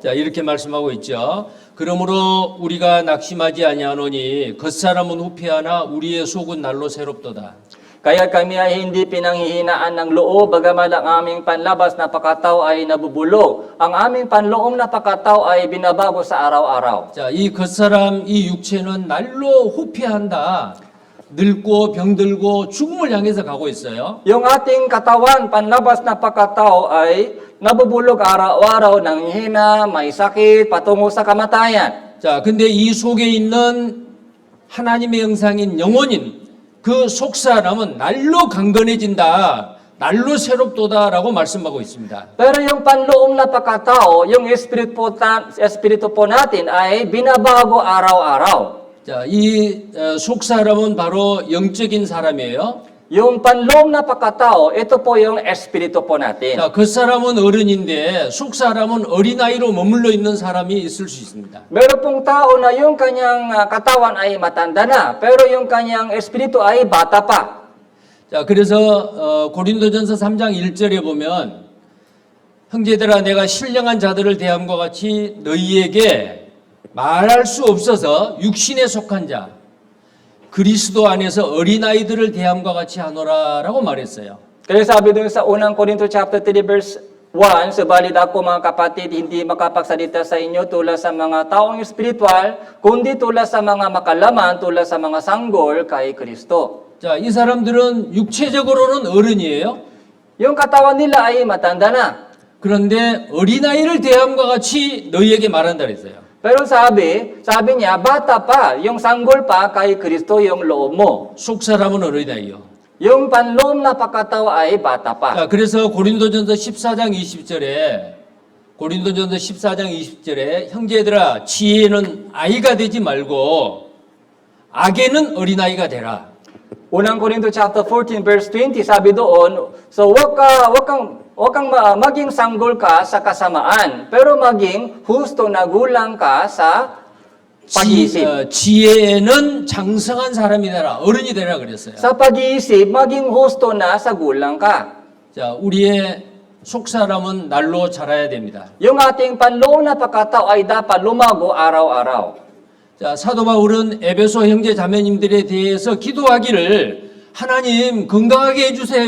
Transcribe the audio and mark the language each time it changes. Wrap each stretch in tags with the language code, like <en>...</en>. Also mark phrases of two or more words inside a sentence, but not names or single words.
<ko>자, 이렇게 말씀하고 있죠. 그러므로 우리가 낙심하지 아니하노니 겉사람은 후패하나 우리의 속은 날로 새롭도다.</ko> <tl>Kaya kami ay hindi pinanghihinaan ng loob, bagamat ang aming panlabas na pagkatao ay nabubulog. Ang aming panloob na pagkatao ay binabago sa araw-araw.</tl> <ko>자, 이 겉사람, 이 육체는 날로 후패한다. 늙고 병들고 죽음을 향해서 가고 있어요.</ko> <tl>Yung ating katawan, panlabas na pagkatao ay nabubulog araw-araw, nanghihina, may sakit, patungo sa kamatayan.</tl> <ko>자, 근데 이 속에 있는 하나님의 형상인 영혼인 그 속사람은 날로 강건해진다. 날로 새롭도다라고 말씀하고 있습니다.</ko> <tl>Pero yung panloob na pagkatao, yung espiritu po natin ay binabago araw-araw.</tl> <ko>자, 이 속사람은 바로 영적인 사람이에요.</ko> <tl>Yung panloob na pagkatao, ito po yung espiritu po natin.</tl> <ko>자, 겉사람은 어른인데 속사람은 어린아이로 머물러 있는 사람이 있을 수 있습니다.</ko> <tl>Meron pong tao na yung kanyang katawan ay matanda na, pero yung kanyang espiritu ay bata pa.</tl> <ko>자, 그래서 고린도전서 3장 1절에 보면 형제들아 내가 신령한 자들을 대함과 같이 너희에게 말할 수 없어서 육신에 속한 자 그리스도 안에서 어린아이들을 대함과 같이 하노라라고 말했어요.</ko> <tl>Kaya sabi dun sa unang Korinto chapter 3 verse 1, subalit ako mga kapatid, hindi makapagsalita sa inyo tulad sa mga taong espiritual, kundi tulad sa mga makalaman, tulad sa mga sanggol kay Kristo.</tl> <ko>자, 이 사람들은 육체적으로는 어른이에요.</ko> <tl>Yung katawan nila ay matanda na.</tl> <ko>그런데 어린아이를 대함과 같이 너희에게 말한다 그랬어요.</ko> <tl>Pero sabi niya, bata pa, yung sanggol pa kay Kristo yung loob mo.</tl> <ko>속사람은 어린아이요.</ko> <tl>Yung panloob na pagkatao ay bata pa.</tl> <ko>자, 그래서 고린도전서 14장 20절에 고린도전서 14장 20절에 형제들아 지혜는 아이가 되지 말고 악에는 어린아이가 되라.</ko> <tl>Unang Korinto chapter 14 verse 20 sabi doon, so wag kang maging sanggol ka sa kasamaan, pero maging husto na gulang ka sa pag-iisip.</tl> <ko>지혜에는 장성한 사람이 되라. 어른이 되라 그랬어요.</ko> <tl>Sa pag-iisip, maging husto na sa gulang ka.</tl> <ko>자, 우리의 속사람은 날로 자라야 됩니다.</ko> <tl>Yung ating panloob na pagkatao ay dapat lumago araw-araw.</tl> <ko>자, 사도 바울은 에베소 형제 자매님들에 대해서 기도하기를 하나님 건강하게 해주세요.</ko>